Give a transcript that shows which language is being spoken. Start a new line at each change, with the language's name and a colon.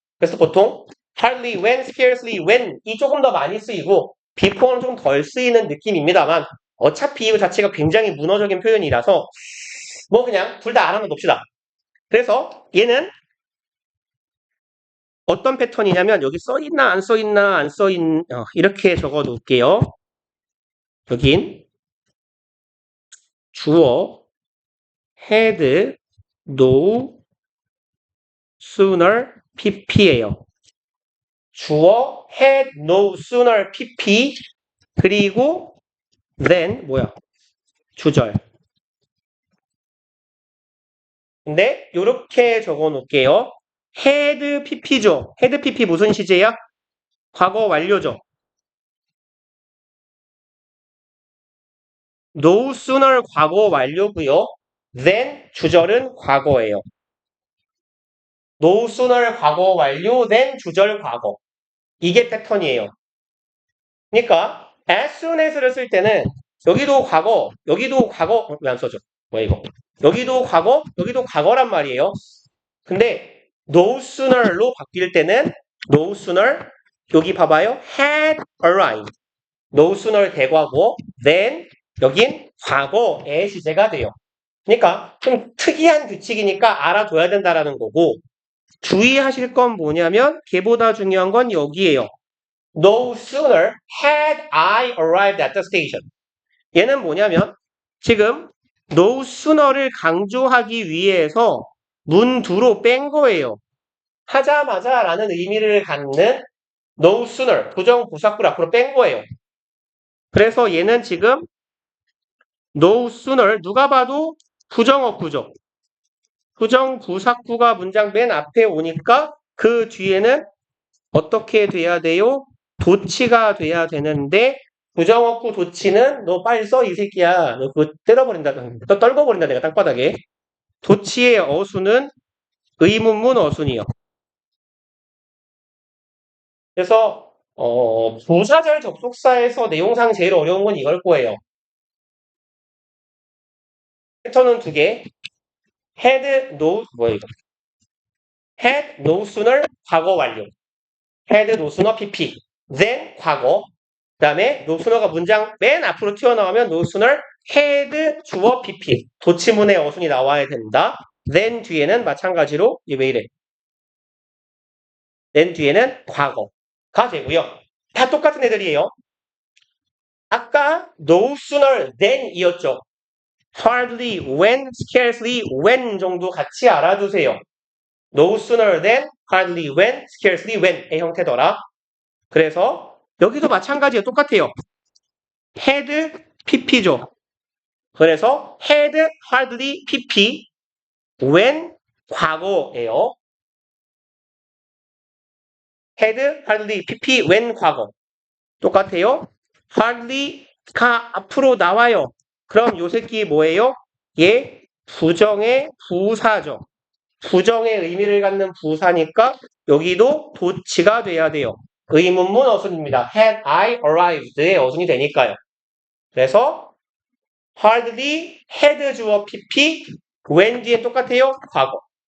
Korean: 그래서 보통 hardly when, scarcely when이 조금 더 많이 쓰이고 before는 좀 덜 쓰이는 느낌입니다만 어차피 이 자체가 굉장히 문어적인 표현이라서 그냥 둘 다 알아만 놉시다. 그래서 얘는 어떤 패턴이냐면 여기 써있나 안 써있나 안 써있 이렇게 적어 놓을게요. 여긴 주어 had no sooner pp예요. 주어 had no sooner pp 그리고 then 주절. 근데 이렇게 적어 놓을게요. had pp죠. had pp 무슨 시제야? 과거 완료죠. no sooner 과거 완료고요. then 주절은 과거예요. no sooner 과거 완료, then 주절 과거. 이게 패턴이에요. 그러니까 as soon as를 쓸 때는 여기도 과거, 여기도 과거, 왜 안 써져? 이거? 여기도 과거, 여기도 과거란 말이에요. 근데 no sooner로 바뀔 때는 no sooner 여기 봐봐요.
English: had arrived.
Korean: no sooner 대과거, then 여긴 과거의 시제가 돼요. 그러니까 좀 특이한 규칙이니까 알아둬야 된다라는 거고 주의하실 건 뭐냐면 걔보다 중요한 건 여기에요.
English: No sooner had I arrived at the station.
Korean: 얘는 뭐냐면 지금 no sooner를 강조하기 위해서 문두로 뺀 거예요. 하자마자 라는 의미를 갖는 no sooner 부정부사구를 앞으로 뺀 거예요. 그래서 얘는 지금 no sooner 누가 봐도 부정어구죠. 부정부사구가 문장 맨 앞에 오니까 그 뒤에는 어떻게 돼야 돼요? 도치가 돼야 되는데 부정어구 도치는 너 빨리 써 이 새끼야. 너 그거 때려버린다. 너 떨궈버린다 내가 땅바닥에. 도치의 어순은 의문문 어순이요. 그래서 부사절 접속사에서 내용상 제일 어려운 건 이걸 거예요. 패턴은 두 개. had no 이거? had no sooner 과거 완료. had no sooner pp. then 과거. 그다음에 no sooner가 문장 맨 앞으로 튀어나오면 no sooner had 주어 pp. 도치문의 어순이 나와야 된다. then 뒤에는 마찬가지로 왜 이래? then 뒤에는 과거가 되고요. 다 똑같은 애들이에요. 아까 no sooner than이었죠. hardly when, scarcely when 정도 같이 알아두세요. no sooner than, hardly when, scarcely when의 형태더라. 그래서 여기도 마찬가지예요. 똑같아요. had pp죠. 그래서 had, hardly pp, when 과거예요. had, hardly pp, when 과거. 똑같아요. hardly가 앞으로 나와요. 그럼 요 새끼 뭐예요? 얘 부정의 부사죠. 부정의 의미를 갖는 부사니까 여기도 도치가 돼야 돼요. 의문문 어순입니다. had I arrived의 어순이 되니까요. 그래서 hardly had 주어 pp when 뒤에 똑같아요. 과거.